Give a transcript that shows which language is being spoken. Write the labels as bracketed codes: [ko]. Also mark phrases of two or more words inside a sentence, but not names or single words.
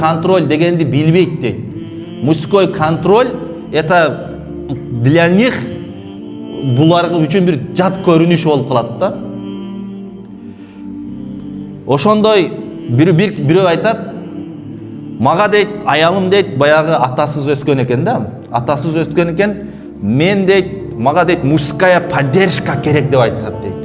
[ky] контроль дегенди билбейт дейт. [ru] Мужской контроль это для них [ky] булар үчүн бир жат көрүнүш болуп калат да. Ошондой бирөө айтат, мага дейт, аялым дейт, баягы атасыз өскөн экен да. Атасыз өскөн экен, мен дейт, мага дейт, [ru] мужская поддержка [ky] керек деп айтат дейт.